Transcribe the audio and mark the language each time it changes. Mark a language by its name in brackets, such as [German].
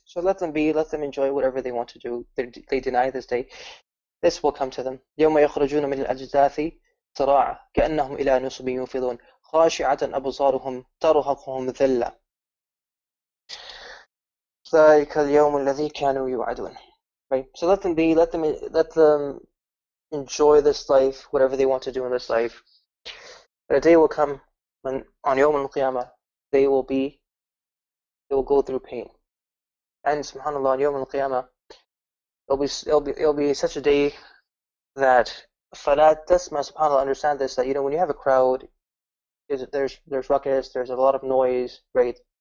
[English] So let them enjoy whatever they want to do. They deny this day. This will come to them. [Arabic] يوم يخرجون من الأجداث سراعا كأنهم إلى نصب يوفضون خاشعة أبصارهم ترهقهم ذلة ذلك اليوم الذي كانوا يوعدون. [English] Right? So let them enjoy this life, whatever they want to do in this life. But a day will come when on Yawm al-Qiyamah they will go through pain. And subhanAllah, on Yawm al-Qiyamah, it'll be such a day that Falat Tasma, subhanAllah, understand this, that when you have a crowd, there's ruckus, there's a lot of noise, right?